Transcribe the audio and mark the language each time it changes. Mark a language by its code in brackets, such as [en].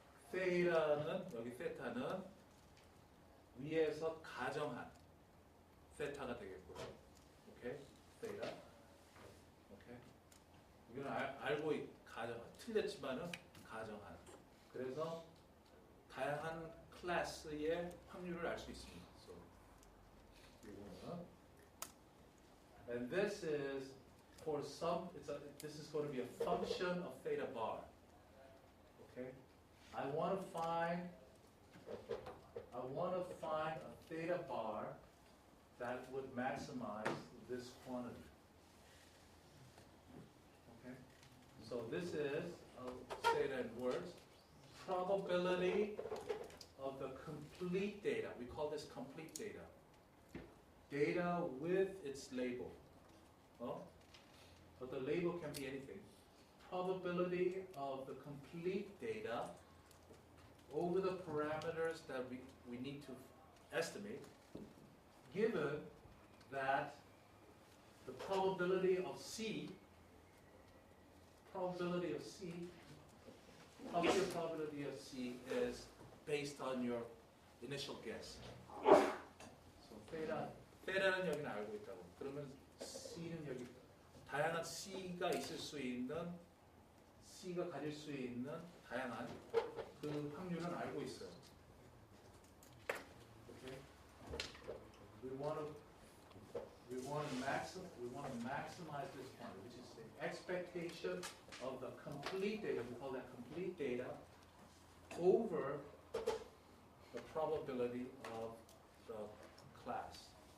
[ko] 세타는, 여기 세타는 위에서 가정한 세타가 되겠고요. 오케이? 세타. 오케이? 이건 알고 가정한. 틀렸지만은 가정한. 그래서 다양한 클래스의 확률을 알 수 있습니다. So, 이거는. [en] And this is for some, this is going to be a function of theta bar. Okay? I want to find a theta bar that would maximize this quantity. Okay? So this is, I'll say it in words, probability of the complete data. We call this complete data. Data with its label. Well, but the label can be anything. Probability of the complete data over the parameters that we need to estimate, given that the the probability of C, probability of C is based on your initial guess. So [ko] theta는 여기는 알고 있다고. 그러면 C는 여기 다양한 C가 있을 수 있는 C가 가질 수 있는 다양한 그 확률은 알고 있어요. [en] Okay? We want to maximize this one, which is the expectation of the complete data. We call that complete data over the probability of the class.